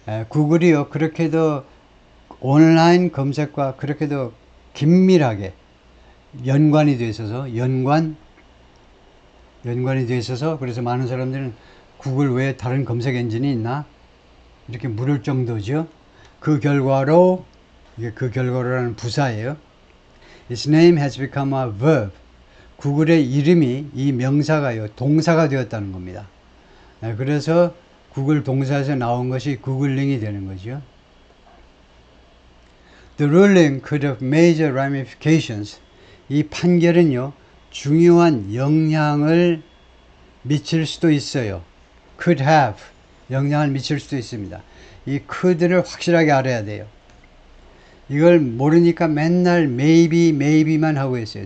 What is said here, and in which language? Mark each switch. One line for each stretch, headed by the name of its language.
Korean: 구글이요, 그렇게도 온라인 검색과 그렇게도 긴밀하게 연관이 되어 있어서 연관이 되어 있어서 그래서 많은 사람들은 구글 외에 다른 검색 엔진이 있나 이렇게 물을 정도죠. 그 결과로, 이게 그 결과로라는 부사예요.
English: Its name has become a verb.
Korean: 구글의 이름이 이 명사가요, 동사가 되었다는 겁니다. 그래서 구글 동사에서 나온 것이 구글링이 되는 거죠.
English: The ruling could have major ramifications.
Korean: 이 판결은요, 중요한 영향을 미칠 수도 있어요. could have 영향을 미칠 수도 있습니다. 이 could를 확실하게 알아야 돼요. 이걸 모르니까 맨날 maybe만 하고 있어요.